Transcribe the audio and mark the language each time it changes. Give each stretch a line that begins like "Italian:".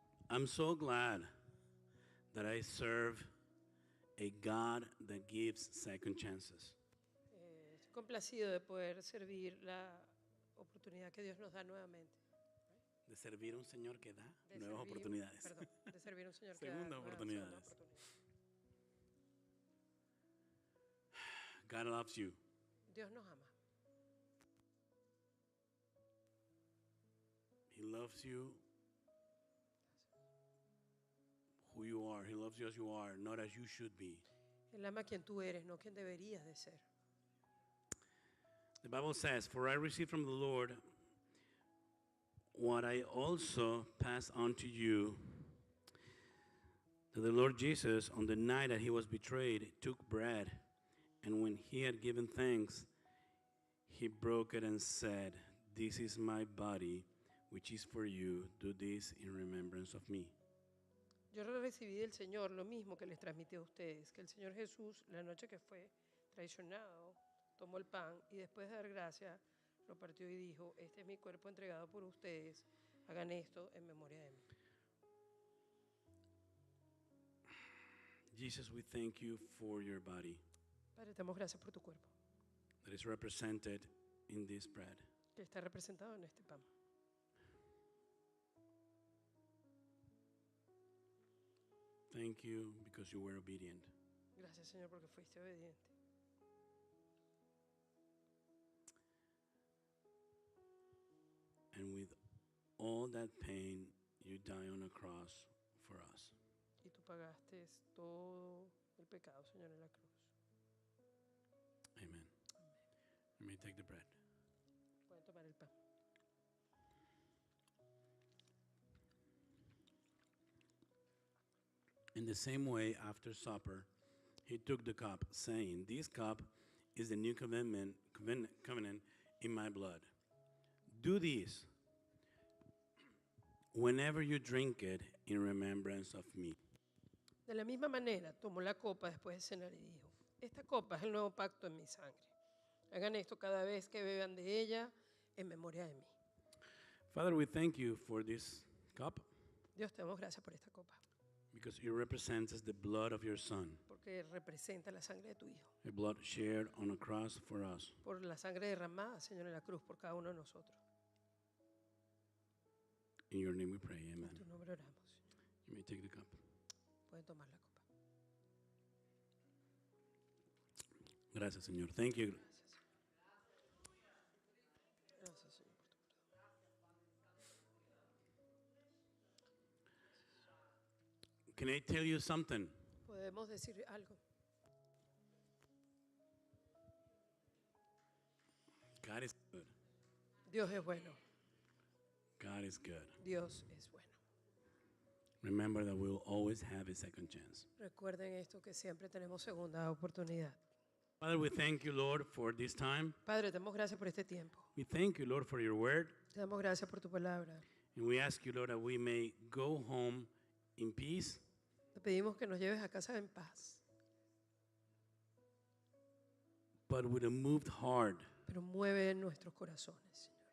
English: I'm so glad that I serve a God that gives second chances.
Spanish: Estoy complacido de poder servir la oportunidad que Dios nos da nuevamente. De servir a un Señor que da De nuevas servir- oportunidades. Perdón, de servir a un Señor que da Segunda nuevas oportunidades. oportunidades.
English: God loves you.
Spanish: Dios nos ama.
English: He loves you who you are. He loves you as you are, not as you should be.
Spanish: Él ama a quien tú eres, no quien deberías de ser.
English: The Bible says, "For I received from the Lord what I also passed on to you, that the Lord Jesus, on the night that he was betrayed, took bread, and when he had given thanks, he broke it and said, 'This is my body, which is for you. Do this in remembrance of me.'"
Spanish: Yo recibí del Señor lo mismo que les transmití a ustedes, que el Señor Jesús, la noche que fue traicionado, tomó el pan y después de dar gracias, lo partió y dijo, este es mi cuerpo entregado por ustedes, hagan esto en memoria de mí.
English: Jesus, we thank you for your body
Spanish: Padre, te damos gracias por tu cuerpo,
English: that is represented in this bread.
Spanish: que está representado en este pan.
English: Thank you because you were obedient.
Spanish: Gracias, Señor, porque fuiste obediente.
English: And with all that pain, you die on a cross for us.
Spanish: Y tú pagaste todo el pecado, Señor, en la cruz.
English: Amen. You may take the bread.
Spanish: Pueden tomar el pan.
English: In the same way, after supper, he took the cup, saying, "This cup is the new covenant in my blood. Do this whenever you drink it in remembrance of me."
Spanish: De la misma manera, tomó la copa después de cenar y dijo, esta copa es el nuevo pacto en mi sangre. Hagan esto cada vez que beban de ella en memoria de mí.
English: Father, we thank you for this cup
Spanish: Dios, te damos gracias por esta copa,
English: because it represents the blood of your Son,
Spanish: porque representa la sangre de tu Hijo,
English: a blood shared on a cross for us.
Spanish: por la sangre derramada, Señor, en la cruz por cada uno de nosotros.
English: In your name we pray,
Spanish: En
English: amen.
Spanish: tu nombre oramos.
English: You may take the cup.
Spanish: Pueden tomar la copa. Gracias, Señor.
English: Thank you.
Spanish: Gracias, Señor, por tu perdón.
English: Can I tell you something?
Spanish: Podemos decir algo.
English: God is good.
Spanish: Dios es bueno.
English: God is good.
Spanish: Dios es bueno.
English: Remember that we will always have a second chance.
Spanish: Recuerden esto, que siempre tenemos segunda oportunidad.
English: Father, we thank you, Lord, for this time.
Spanish: Padre, te damos gracias por este tiempo.
English: We thank you, Lord, for your word.
Spanish: Te damos gracias por tu palabra.
English: And we ask you, Lord, that we may go home in peace,
Spanish: Te pedimos que nos lleves a casa en paz,
English: but with a moved heart,
Spanish: pero mueve nuestros corazones, Señor.